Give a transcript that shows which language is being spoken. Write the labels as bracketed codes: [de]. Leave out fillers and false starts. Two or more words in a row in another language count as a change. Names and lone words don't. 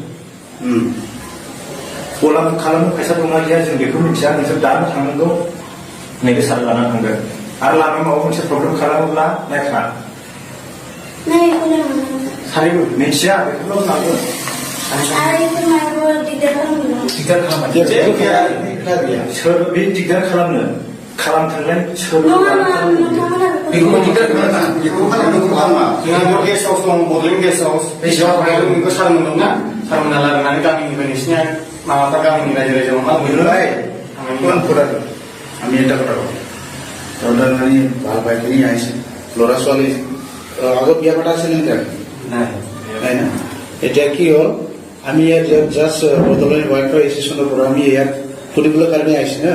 [brx] गला बुक खालामनो फैसा दंना गैया जों बेखौ मिथिया नोंसोर दानो थांनांगौ नैबे सार लाना थांगोन आरो लामायाव माबा मोनसे प्रब्लेम खालामोब्ला नायखा सानैबो मिथिया बेखौल' लांगोन सोर बे दिगदार खालामथोंलाय सोर बेखौ दिगदार खालामा जोंहा [en] guest house [brx] दं बड'लेण्ड गेस्ट हाउस बेयाव सारमोन दंना सारमोना लाबोनानै गामिनिफ्राय नोंसिनिया माबाफ्रा गामिनि रायजो राजायाव मा बुंलाय [as] আমি এটা কথা কওঁ তাৰমানে ভাল পাইখিনি আহিছে ল'ৰা ছোৱালী আগত বিয়া পতা আছে নেকি? নাই না। এতিয়া কি হ'ল আমি ইয়াত জাষ্ট বড'লেণ্ড ৱেলফেয়াৰ এছ'চিয়েশ্যনৰ পৰা আমি ইয়াত ফুৰিবলৈ কাৰণে আহিছোঁ হা।